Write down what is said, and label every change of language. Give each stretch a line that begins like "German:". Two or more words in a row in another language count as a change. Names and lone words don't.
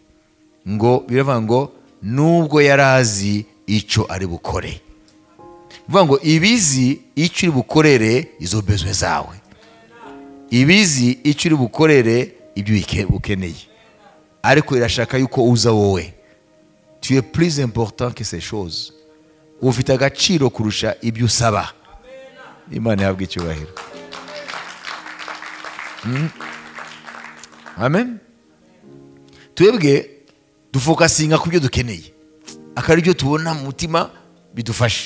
Kinyarwanda: Ngo biravuga ngo nubwo yarazi icyo ari bukore. Bivuga ngo ibizi icyo uri bukorere izo bezwe zawe. Ibizi icyo uri bukorere ibyo ukeneye. Ariko irashaka yuko uza wowe.
French: Tu es plus important que ces choses.
Kinyarwanda: Ufite agaciro kurusha ibyo usaba. Imana yabwa icyubahiro. Amen. Twebwe dufokasinga ku byo dukeneye, akari byo tubona mu mutima bidufashe.